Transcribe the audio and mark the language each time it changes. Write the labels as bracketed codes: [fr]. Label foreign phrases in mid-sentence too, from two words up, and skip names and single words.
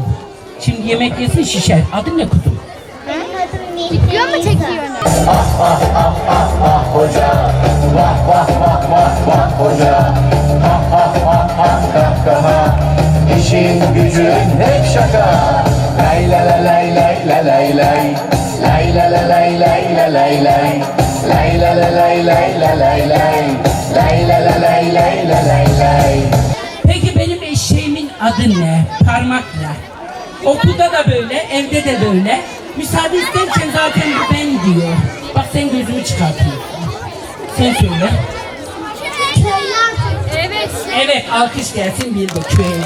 [tr] Şimdi yemek yesin şişer. Adın ne kuzum? Video mu çekiyorsun? Hoca, vah vah vah vah vah hoca. Kahkaha, işin gücün hep şaka. Lay la la lay lay la lay lay. Lay la la lay lay la lay lay. Lay la la lay lay la lay lay. Lay la la lay lay la lay lay. Peki benim eşeğimin adı ne? Parmakla. Okulda da böyle, evde de böyle. Müsaade isterken zaten bu ben diyor. Bak sen gözümü çıkartıyorsun. Sen söyle. Evet. Evet, alkış gelsin bir de küeyler.